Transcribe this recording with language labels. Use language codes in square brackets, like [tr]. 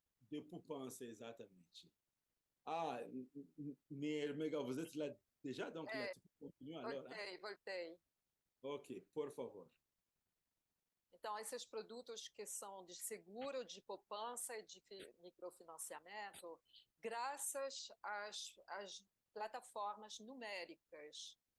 [pt] De poupança, exatamente. [fr] Ah, Miguel, vous êtes là déjà, donc là, tu peux continuer alors. [pt] Voltei. Ok, por favor. Então, esses produtos que são de seguro, de poupança e de microfinanciamento, graças às plataformas numéricas.